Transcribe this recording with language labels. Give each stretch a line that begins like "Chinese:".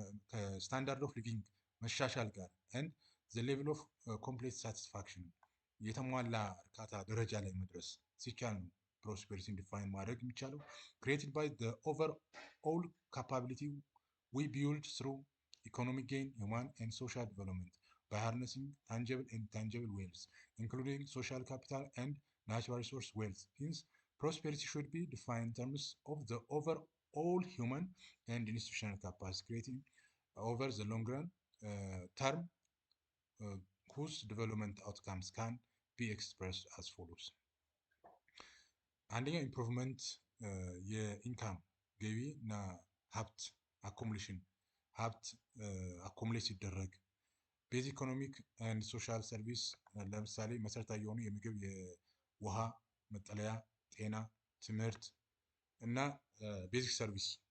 Amharic: ከስታንዳርድ ኦፍ ሊቪንግ መሻሻል ጋር ኤንድ ዘ ሌቭል ኦፍ ኮምፕሌት ሳቲስፋክሽን የተሟላ እርካታ ደረጃ ላይ መድረስ ሲቻል ነው ፕሮስፔሪቲን ዲፋይን ማድረግ የሚቻለው።
English: created by the overall capability we build through economic gain, human and social development by harnessing tangible and intangible wealth, including social capital and natural resource wealth. Hence, prosperity should be defined in terms of the overall human and institutional capacity, creating over the long run term whose development outcomes can be expressed as follows.
Amharic: አንደኛው ኢምፕሩቭመንት የኢንካም ገቢ እና ሀብት አኮሙሌሽን ሀብት አኮሙሌት ሲደረግ ቤዚክ ኢኮኖሚክ ኤንድ ሶሻል ሰርቪስ ለምሳሌ መሰረታዊ የሆኑ የምግብ፣ የውሃ፣ መጠለያ፣ ጤና፣ ትምህርት እና ቤዚክ ሰርቪስ